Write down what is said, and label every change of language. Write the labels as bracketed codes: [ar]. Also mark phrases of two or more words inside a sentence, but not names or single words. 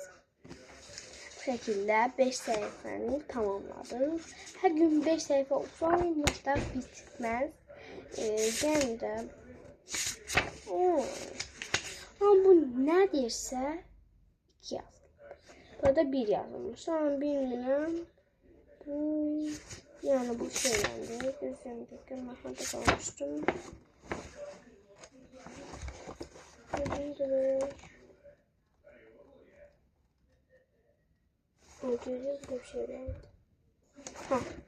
[az] Bu şəkildə 5 səhifəni tamamladım. Hər gün 5 səhifə oxusam, yumurta bitməz. Yəni də amma bu nə deyirsə 2 yazılıb. Burada 1 yazılmış. Amma bilmirəm. Yani bu şeylendi. Gözüm görməkdə qalmışdım. Gözüm bir şeylendi. Ha.